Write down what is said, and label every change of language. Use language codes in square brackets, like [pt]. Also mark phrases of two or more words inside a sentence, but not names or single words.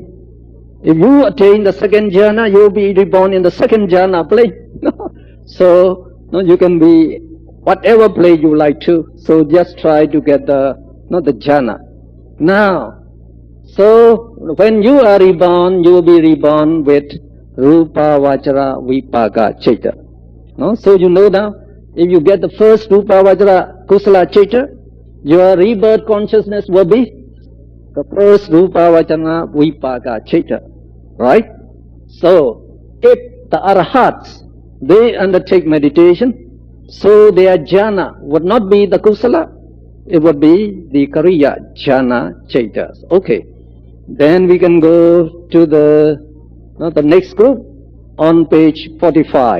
[en] If you attain the second jhana, you will be reborn in the second jhana plane. So you can be whatever plane you like to. So just try to get the jhana. Now, so when you are reborn, you will be reborn with [pi] rupa vajra vipaka chaita. [en] So you know now, if you get the first [pi] rupa vajra kusala chitta, [en] your rebirth consciousness will be the first [pi] rupa vajana vipaka chitta, [en] right? So, if the arahats, they undertake meditation, so their jhana would not be the kusala, it would be the [pi] kariya jhana chaitas. [en] Okay. Then we can go to the next group on page 45.